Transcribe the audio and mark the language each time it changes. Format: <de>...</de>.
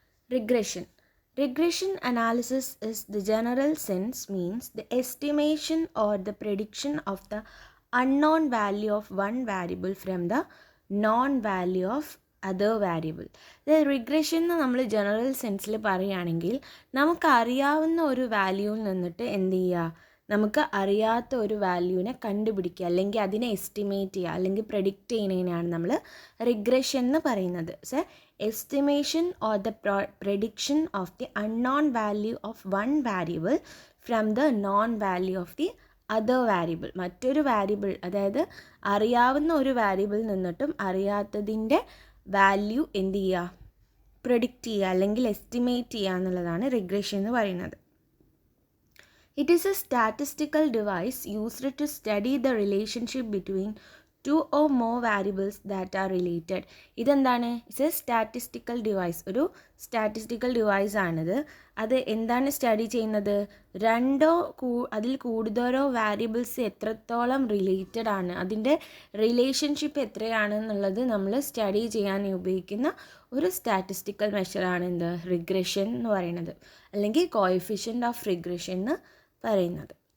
<en>Regression analysis is the general sense means the estimation or the prediction of the unknown value of one variable from the known value of other variable. The regression</en> <ml>നമ്മൾ general സെൻസിൽ പറയുകയാണെങ്കിൽ നമുക്കറിയാവുന്ന ഒരു വാല്യൂവിൽ നിന്നിട്ട് എന്ത് ചെയ്യുക, നമുക്ക് അറിയാത്ത ഒരു വാല്യൂവിനെ കണ്ടുപിടിക്കുക, അല്ലെങ്കിൽ അതിനെ എസ്റ്റിമേറ്റ് ചെയ്യുക, അല്ലെങ്കിൽ പ്രെഡിക്റ്റ് ചെയ്യുന്നതിനാണ് നമ്മൾ റിഗ്രഷൻ എന്ന് പറയുന്നത്.</ml> <en>So estimation or the prediction of the unknown value of one variable from the known value of the other variable.</en> <ml>മറ്റൊരു വാരിയബിൾ, അതായത് അറിയാവുന്ന ഒരു വാരിയബിൾ നിന്നിട്ടും അറിയാത്തതിൻ്റെ വാല്യൂ എന്ത് ചെയ്യുക, പ്രെഡിക്റ്റ് ചെയ്യുക അല്ലെങ്കിൽ എസ്റ്റിമേറ്റ് ചെയ്യുക എന്നുള്ളതാണ് റിഗ്രഷൻ എന്ന് പറയുന്നത്.</ml> <en>It is a statistical device used to study the relationship between two or more variables that are related.</en> <ml>ഇതെന്താണ്,</ml> <en>It's a statistical device.</en> <ml>ഒരു സ്റ്റാറ്റിസ്റ്റിക്കൽ ഡിവൈസ് ആണിത്. അത് എന്താണ് സ്റ്റഡി ചെയ്യുന്നത്, രണ്ടോ അതിൽ കൂടുതലോ വാരിയബിൾസ് എത്രത്തോളം റിലേറ്റഡ് ആണ്, അതിൻ്റെ റിലേഷൻഷിപ്പ് എത്രയാണ് എന്നുള്ളത് നമ്മൾ സ്റ്റഡി ചെയ്യാൻ ഉപയോഗിക്കുന്ന ഒരു സ്റ്റാറ്റിസ്റ്റിക്കൽ മെഷറാണ് റിഗ്രഷൻ എന്ന് പറയുന്നത്, അല്ലെങ്കിൽ കോഎഫിഷ്യൻ്റ് ഓഫ് റിഗ്രഷൻ എന്ന് പറയുന്നത്.</ml>